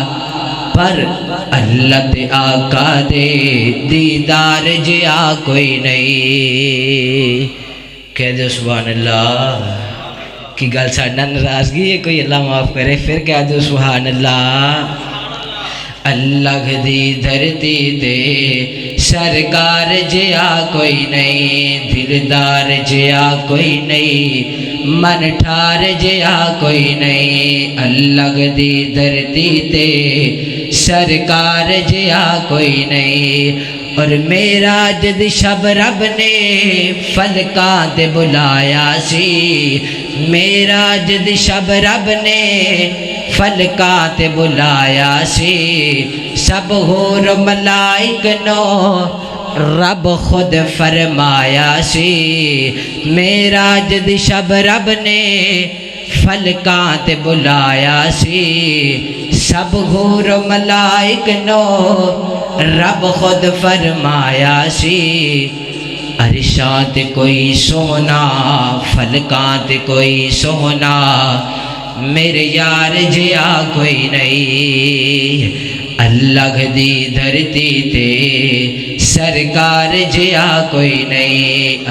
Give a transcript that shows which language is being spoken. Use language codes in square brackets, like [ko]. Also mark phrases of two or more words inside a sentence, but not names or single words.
[pa] پر اللہ تے آقا دے دیدار جیا کوئی نہیں. کہہ دو [ar] سبحان اللہ. [pa] کی گل ساڈا ناراضگی ہے کوئی, اللہ معاف کرے. پھر کہہ دو [ar] سبحان اللہ. [pa] اللہ دی دھرتی تے سرکار جیا کوئی نہیں, دلدار جیا کوئی نہیں, من ٹھار جیا کوئی نہیں. اللہ دی دھرتی تے سرکار جیا کوئی نہیں. اور معراج دی شب رب نے فلکاں تے بلایا سی, معراج دی شب رب نے فلکاں تے بلایا سی. سب حور ملائک نو رب خود فرمایا سی. معراج دی شب رب نے فلکاں تے بلایا سی. سب حور ملائک نو رب خود فرمایا سی. عرشاں تے کوئی سونا, فلکاں تے کوئی سونا, میرے یار جیا کوئی نہیں. اللہ دی دھرتی تے سرکار جیا کوئی نہیں.